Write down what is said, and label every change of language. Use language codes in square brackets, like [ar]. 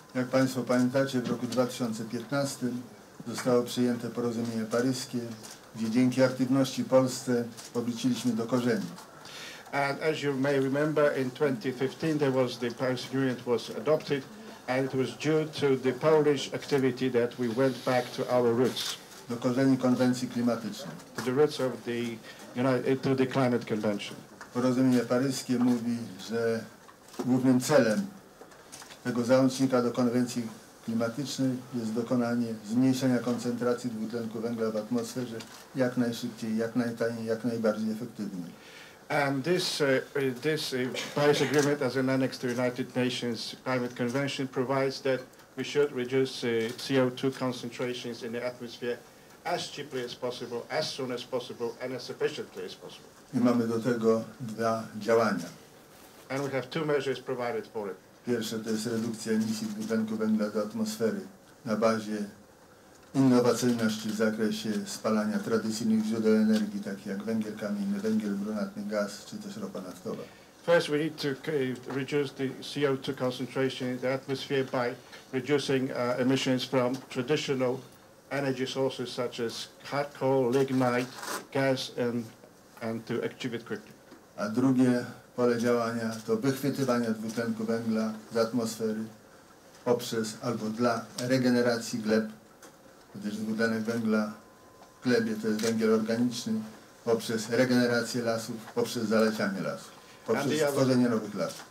[pl] Jak Państwo pamiętacie, w roku 2015 zostało przyjęte porozumienie paryskie, gdzie dzięki aktywności Polsce powróciliśmy do korzeni. [en] And as you may remember, in 2015 the Paris Agreement was adopted, and it was due to the Polish activity that we went back to our roots. [pl] Do korzeni konwencji klimatycznej. [en] To the roots of to the climate convention. [pl] Porozumienie paryskie mówi, że głównym celem tego załącznika do konwencji klimatycznej jest dokonanie zmniejszenia koncentracji dwutlenku węgla w atmosferze jak najszybciej, jak najtaniej, jak najbardziej efektywnie. [en] And this Paris Agreement, as an annex to United Nations Climate Convention, provides that we should reduce CO2 concentrations in the atmosphere as cheaply as possible, as soon as possible, and as efficiently as possible. [pl] I mamy do tego dwa działania. [en] And we have two measures provided for it. [pl] Pierwsze to jest redukcja emisji dwutlenku węgla do atmosfery na bazie innowacyjności w zakresie spalania tradycyjnych źródeł energii, takich jak węgiel kamienny, węgiel brunatny, gaz czy też ropa naftowa. [en] First, we need to reduce the CO2 concentration in the atmosphere by reducing emissions from traditional energy sources such as hard coal, lignite, gas, and to achieve it quickly. [pl] A drugie pole działania to wychwytywanie dwutlenku węgla z atmosfery poprzez albo dla regeneracji gleb, gdyż dwutlenek węgla w glebie to jest węgiel organiczny, poprzez regenerację lasów, poprzez zalesianie lasów, poprzez tworzenie nowych lasów.